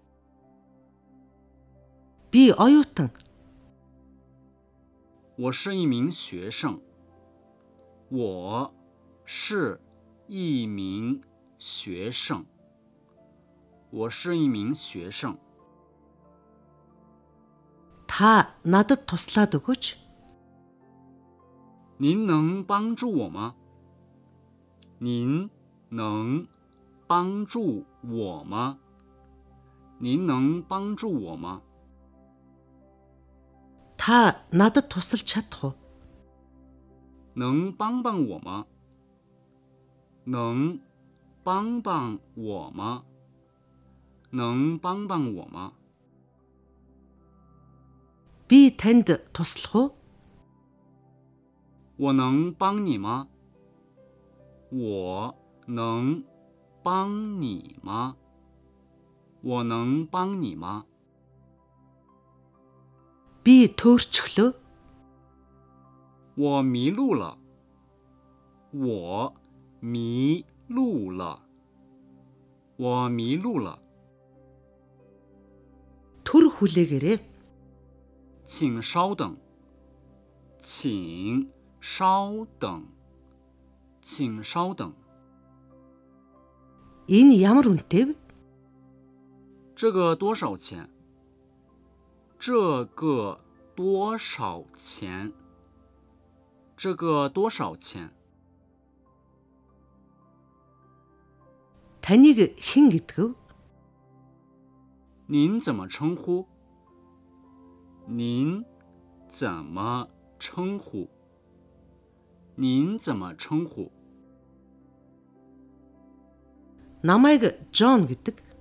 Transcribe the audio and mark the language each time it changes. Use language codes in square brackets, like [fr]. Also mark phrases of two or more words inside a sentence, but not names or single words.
[mn] Би оюутан. [zh] 我是一名学生。我是一名学生。我是一名学生。 [mn] Та надад туслаад өгөөч. [zh] 您能帮助我吗？您能帮助我吗？您能帮助我吗？ [mn] Та надад тусалж чадах уу? [zh] 能帮帮我吗？能帮帮我吗？能帮帮我吗？ [mn] Би танд туслах уу? [zh] 我能帮你吗？我能帮你吗？我能帮你吗？ [mn] Би төөрчглөө. [zh] 我迷路了。我迷路了。我迷路了。 [mn] Түр хүлээгээрэй. [zh] 请稍等。请稍等。请稍等。 [mn] Энэ ямар үнэтэй вэ? [zh] 这个多少钱？这个多少钱？这个多少钱？ [mn] таныг хэн гэдгэв? [zh] 您怎么称呼？您怎么称呼？您怎么称呼？ [mn] 남айг John гэдэг.